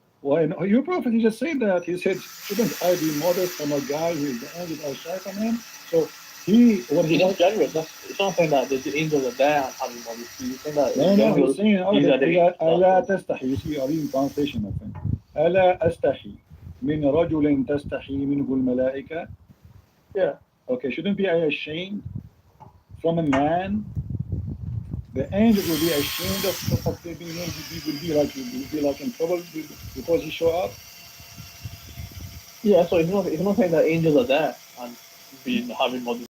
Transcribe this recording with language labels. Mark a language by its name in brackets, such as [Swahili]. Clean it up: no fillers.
[English] Why? No, your prophet, he just said that. He said, shouldn't I be modest from a guy who is the angels are shy from him? So that's generous. It's not saying that the angels are there and having modesty. He's saying that he's saying, [Arabic] ألا تستحي. [English] You see, are in translation of him. [Arabic] ألا أستحي من رجل تستحي منه الملائكة. [English] Yeah. Okay, shouldn't be I ashamed from a man? The angels will be ashamed of being him. He will be like in trouble because he show up. Yeah, so it's not saying that angels are there and having modesty.